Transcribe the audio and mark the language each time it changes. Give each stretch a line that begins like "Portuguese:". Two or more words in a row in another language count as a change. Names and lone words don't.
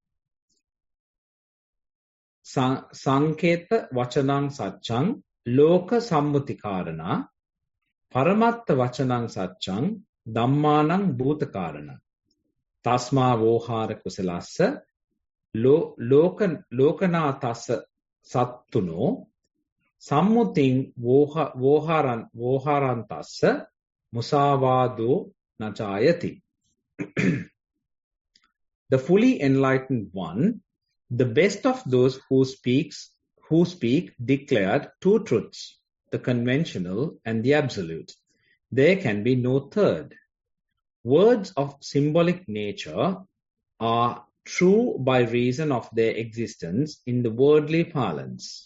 Pali: sanketa vachanang satchang loka sammutikarana paramatta vachanang satchang dhammanang bhutakarana tasma vohara kusalassa lokanathassa sattuno sammutin voharantassa musavado nachayati.
English: The fully enlightened one, the best of those who speak declared two truths, the conventional and the absolute. There can be no third. Words of symbolic nature are true by reason of their existence in the worldly parlance.